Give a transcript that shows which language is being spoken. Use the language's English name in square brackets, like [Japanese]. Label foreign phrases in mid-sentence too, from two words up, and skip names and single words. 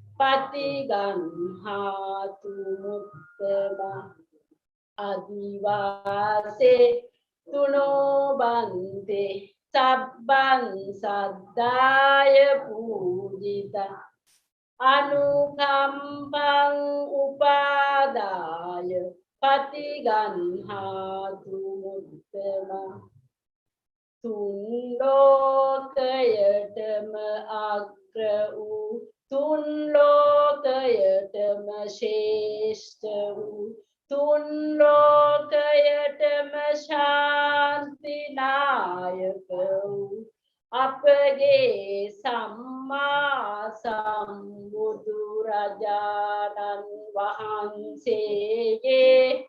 [Pali] patiganhatu muttama Adivase tuno bante sabban saddaya pujita Anukampang upadaya patiganhatu muttama තුන් [Sinhala] ලෝකයටම අග්‍ර වූ තුන් ලෝකයටම ශ්‍රේෂ්ඨ වූ තුන් ලෝකයටම ශාන්ති නායක වූ අපගේ සම්මා සම්බුදු රජාණන් වහන්සේගේ